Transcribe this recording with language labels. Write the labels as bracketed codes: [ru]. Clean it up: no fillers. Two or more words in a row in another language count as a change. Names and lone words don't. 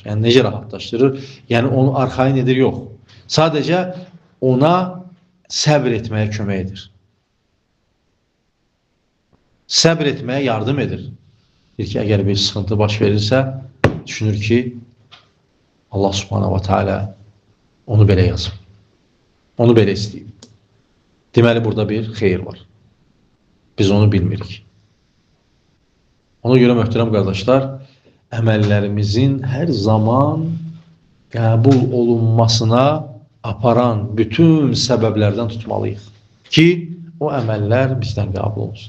[az] Yəni necə rahatlaşdırır? Yəni onu arxayın edir, yox. Sadəcə ona səbr etməyə kömək edir. Səbr etməyə yardım edir. Deyir ki, əgər bir sıxıntı baş verirsə, düşünür ki, [ar] الله سبحانه وتعالى [az] onu belə yazıb. Onu belə istəyib. Deməli, burada bir xeyir var. Biz onu bilmirik. Ona görə möhtərəm qardaşlar, əməllərimizin hər zaman qəbul olunmasına aparan bütün səbəblərdən tutmalıyıq ki, o əməllər bizdən qəbul olsun.